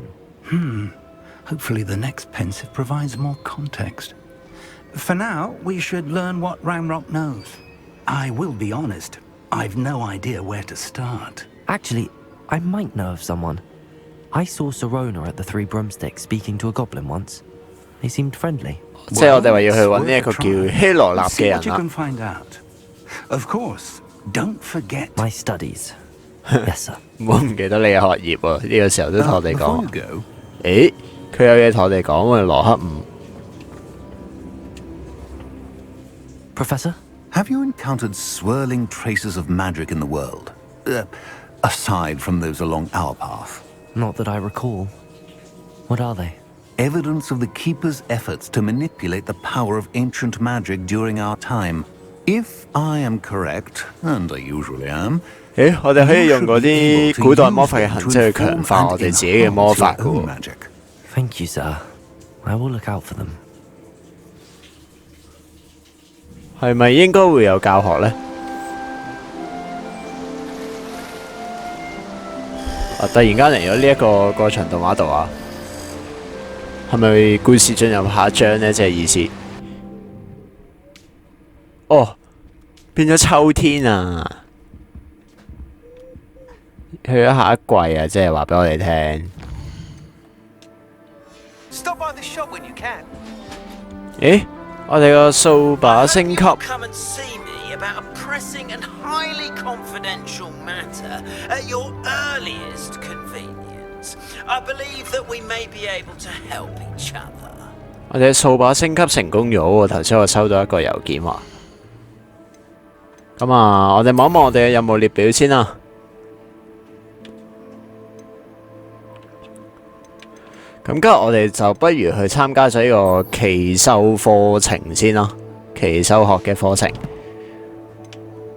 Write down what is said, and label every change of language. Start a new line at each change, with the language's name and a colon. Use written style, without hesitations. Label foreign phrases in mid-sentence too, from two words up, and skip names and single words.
English: Hopefully the next pensive provides more context. For now, we should learn what Ranrock knows. I will be honest, I've no idea where to start. Actually, I might know of someone. I saw Serona at the Three Broomsticks speaking to a goblin once. They seemed friendly.
Cantonese: 即係我哋話要去揾呢一個叫希羅納嘅
English: See
Cantonese: 人
English: what you
Cantonese: 啦。
English: can find out. Of course, don't forget... My studies. Yes, sir.
Cantonese: 唔好唔記得你嘅學業喎，呢個時候都同我哋
English: Before
Cantonese: 講
English: you。go,
Cantonese: 誒，佢有嘢同我哋講喎，羅克五。
English: Professor? have you encountered swirling traces of magic in the world? Aside from those along our path. Not that I recall. What are they? Evidence of the Keeper's efforts to manipulate the power of ancient magic during our time. If I am correct, and I usually am,
Cantonese: 誒，我哋可以用嗰啲古代魔法嘅痕跡去強化我哋自己嘅魔法嘅
English: own
Cantonese: 喎。
English: magic. Thank you, sir. I will look out for them.
Cantonese: 係咪應該會有教學呢？突然間嚟咗呢一個過場動畫度啊，係咪故事進入下一章呢？即係意思。哦，變咗秋天啊！去咗下一季啊！即係話俾我哋聽。咦？我哋個掃把升級。
English: Come and see me about a pressing and highly confidential matter at your earliest convenience. I believe that we may be able to help each other.
Cantonese: 我哋掃把升級成功咗喎！頭先我收到一個郵件話。咁啊，我哋望一望我哋嘅任務列表先啦。咁今日我哋就不如去參加咗呢個奇獸課程先啦，奇獸學嘅課程。